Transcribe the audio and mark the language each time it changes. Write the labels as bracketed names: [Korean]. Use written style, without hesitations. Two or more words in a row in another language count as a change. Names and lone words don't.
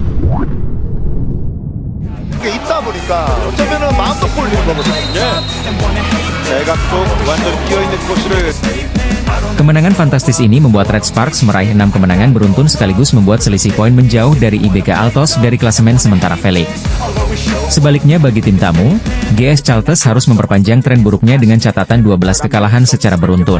[Korean] 게 있다 보니까 어쩌면은 마음도 꼴리는 거거든요. 대각도 완전 끼어있는 코스를. [Indonesian] Kemenangan fantastis ini membuat Red Sparks meraih 6 kemenangan beruntun sekaligus membuat selisih poin menjauh dari IBK Altos dari klasemen sementara Felix. Sebaliknya bagi tim tamu, GS Chalters harus memperpanjang tren buruknya dengan catatan 12 kekalahan secara beruntun.